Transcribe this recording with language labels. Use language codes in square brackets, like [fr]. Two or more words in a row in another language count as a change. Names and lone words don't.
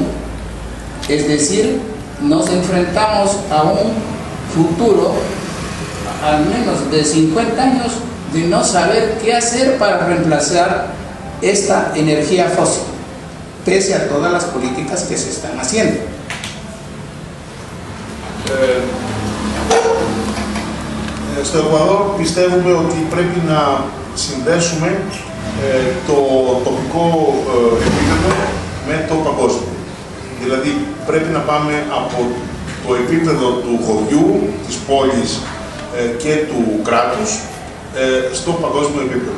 [es] Es decir, nos enfrentamos a un futuro al menos de 50 años de no saber qué hacer para reemplazar esta energía fósil, pese a todas las políticas que se están haciendo. [el] Στο Εκουαδόρ πιστεύουμε ότι πρέπει να συνδέσουμε το τοπικό επίπεδο με το παγκόσμιο. Δηλαδή πρέπει να πάμε από το επίπεδο του χωριού, της πόλης και του κράτους στο παγκόσμιο επίπεδο.